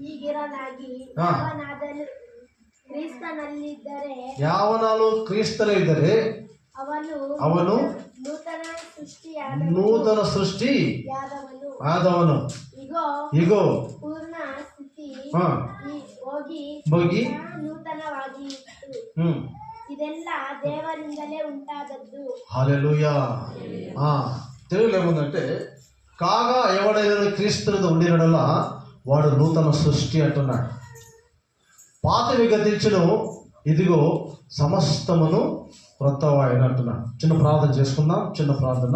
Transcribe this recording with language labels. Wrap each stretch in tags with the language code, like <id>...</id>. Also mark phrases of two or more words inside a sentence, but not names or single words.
<kn>ಯಾವನಾಲು ಕ್ರಿಸ್ತನಲ್ಲಿ ಇದ್ದರೆ ಅವನು ನೂತನ ಸೃಷ್ಟಿ ಆದವನು. ಇಗೋ ಹೋಗಿ ಇದೆಲ್ಲ ದೇವರಿಂದಲೇ ಉಂಟಾದದ್ದು.</kn> <te>హల్లెలూయా. తెలుగులో ఏముందంటే కాగా ఎవడైనా క్రీస్తునందు ఉండినడల వాడు నూతన సృష్టి అంటున్నాడు. పాతవి గతించును, ఇదిగో సమస్తమును క్రొత్తవాయన అంటున్నాడు. చిన్న ప్రార్థన చేసుకుందాం. చిన్న ప్రార్థన.</te>